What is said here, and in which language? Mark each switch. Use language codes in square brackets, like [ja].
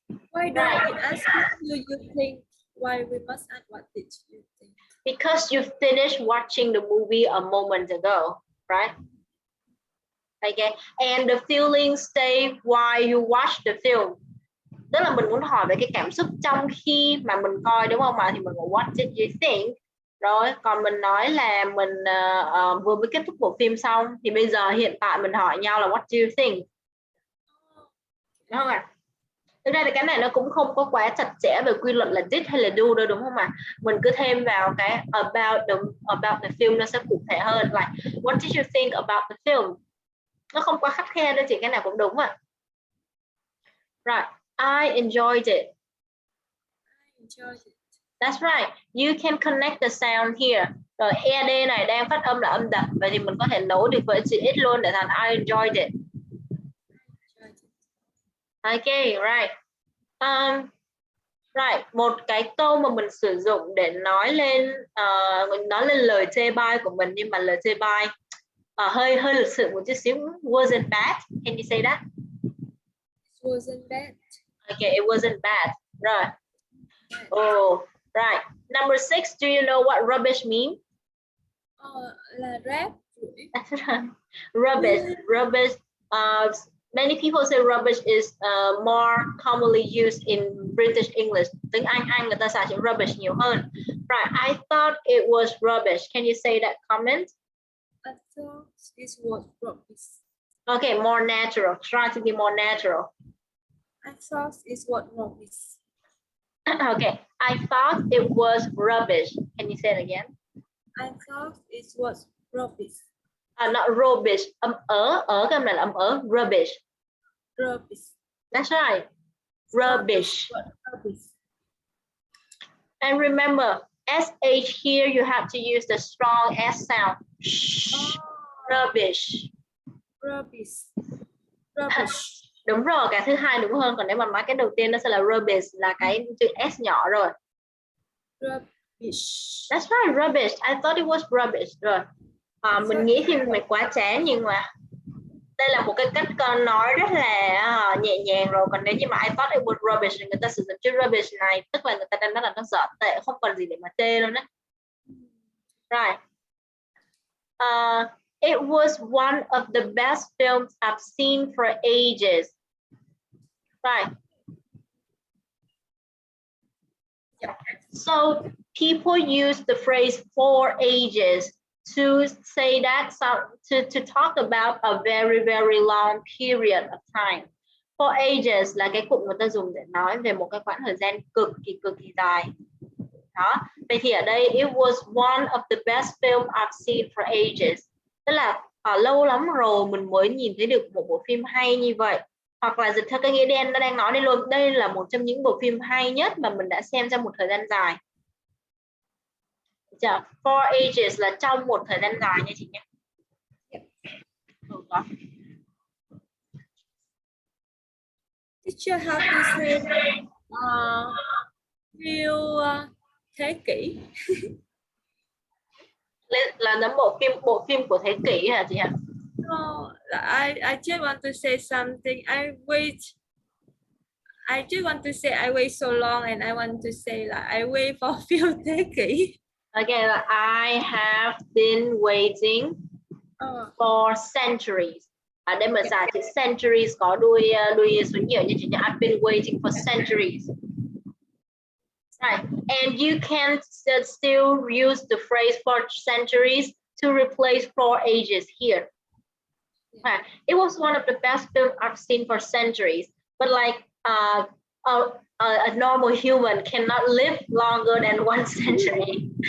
[en] Why don't we ask what do you think? Why we must ask what did you think? Because you finished watching the movie a moment ago, right? Okay, and the feelings stay while you watch the film. [vi] Tức là mình muốn hỏi về cái cảm xúc trong khi mà mình coi, đúng không ạ? Thì mình gọi [en] what did you think? [vi] Rồi, còn mình nói là mình vừa mới kết thúc bộ phim xong, thì bây giờ hiện tại mình hỏi nhau là [en] what do you think? [vi] Đúng không ạ? Thực ra thì cái này nó cũng không có quá chặt chẽ về quy luật là did hay là do đâu, đúng không ạ? Mình cứ thêm vào cái [en] about the film [vi] nó sẽ cụ thể hơn. [en] Like, what did you think about the film? [vi] Nó không quá khắt khe đâu chị, cái nào cũng đúng ạ. [en] Right. I enjoyed it. That's right. You can connect the sound here. [vi] Rồi ed này đang phát âm là âm đậm, vậy thì mình có thể nối được với chữ x luôn để thành [en] I enjoyed it. Okay, right. [vi] Right, một cái câu mà mình sử dụng để nói lên lời chê bai của mình, nhưng mà lời chê bai hơi lịch sự một chút xíu. [en] Wasn't bad. Can you say that? It wasn't bad. Okay, it wasn't bad. Right. Oh, right. Number 6, do you know what rubbish means? [vi] Là rác. [en] That's right. Rubbish. Rubbish. Many people say rubbish is more commonly used in British English. [vi] Tiếng Anh người ta xài chữ rubbish nhiều hơn. [en] Right. I thought it was rubbish. Can you say that comment? I thought it was rubbish. Okay, more natural. Try to be more natural. I thought it was rubbish. Okay, I thought it was rubbish. Can you say it again? I thought it was rubbish. Not rubbish. [vi] Cái này là rubbish. [en] Rubbish. That's right. Rubbish. Rubbish. And remember, SH here, you have to use the strong S sound. Shh. Rubbish. Rubbish. Rubbish. [vi] Đúng rồi, cái thứ hai đúng hơn. Còn nếu mà nói cái đầu tiên nó sẽ là rubbish, là cái chữ S nhỏ rồi. [en] Rubbish. That's right, rubbish. I thought it was rubbish. Rồi. [vi] Mình nghĩ phim này quá chán, nhưng mà đây là một cái cách nói rất là nhẹ nhàng rồi. Còn nếu như mà [en] I thought it was rubbish, [vi] người ta sử dụng chữ rubbish này tức là người ta đang nói là nó dở tệ, không còn gì để mà chê luôn á. [en] Right. It was one of the best films I've seen for ages. Right. So people use the phrase for ages to say that, to talk about a very, very long period of time. [vi] For ages là cái cụm người ta dùng để nói về một cái khoảng thời gian cực kỳ dài. Đó. Vậy thì ở đây [en] it was one of the best film I've seen for ages. [vi] Tức là lâu lắm rồi mình mới nhìn thấy được một bộ phim hay như vậy. Hoặc là dịch theo cái nghĩa đen nó đang nói đây luôn, đây là một trong những bộ phim hay nhất mà mình đã xem trong một thời gian dài. For ages là trong một thời gian dài nha chị nhé. [en] Teacher, how to say few [vi] thế kỷ? Là nấm bộ phim của thế kỷ hả chị hả? [en] No, I just want to say something. I just want to say I wait so long, and I want to say like I wait for few [vi] thế kỷ. [en] Okay, I have been waiting for centuries. [vi] Đây mà giải thì centuries có đuôi số nhiều như chị nhé. [en] I've been waiting for centuries. Right, and you can still use the phrase for centuries to replace for ages here. Right. It was one of the best films I've seen for centuries, but like a normal human cannot live longer than 1 century.